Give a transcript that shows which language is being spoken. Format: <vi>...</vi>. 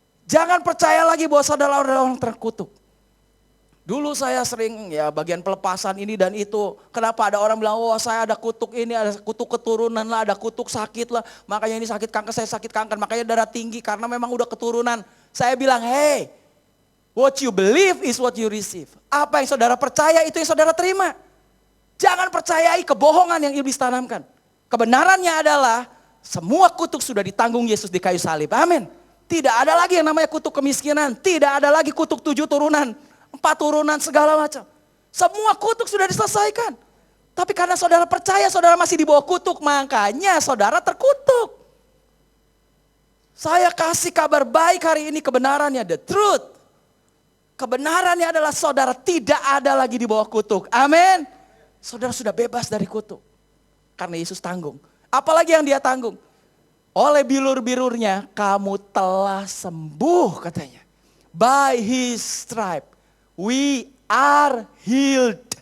<id>Jangan percaya lagi bahwa saudara adalah orang terkutuk. Dulu saya sering ya bagian pelepasan ini dan itu. Kenapa ada orang bilang, oh saya ada kutuk ini, ada kutuk keturunan lah, ada kutuk sakit lah. Makanya ini sakit kanker, saya sakit kanker. Makanya darah tinggi karena memang udah keturunan. Saya bilang,</id> <en>hey, what you believe is what you receive.</en> <id>Apa yang saudara percaya itu yang saudara terima. Jangan percayai kebohongan yang iblis tanamkan. Kebenarannya adalah semua kutuk sudah ditanggung Yesus di kayu salib. Amin. Tidak ada lagi yang namanya kutuk kemiskinan. Tidak ada lagi kutuk 7 turunan. 4 turunan segala macam. Semua kutuk sudah diselesaikan. Tapi karena saudara percaya saudara masih di bawah kutuk. Makanya saudara terkutuk. Saya kasih kabar baik hari ini, kebenarannya,</id> <en>the truth.</en> <id>Kebenarannya adalah saudara tidak ada lagi di bawah kutuk. Amin. Saudara sudah bebas dari kutuk. Karena Yesus tanggung. Apalagi yang dia tanggung? Oleh bilur-bilurnya kamu telah sembuh katanya.</id> <en>By his stripe we are healed.</en>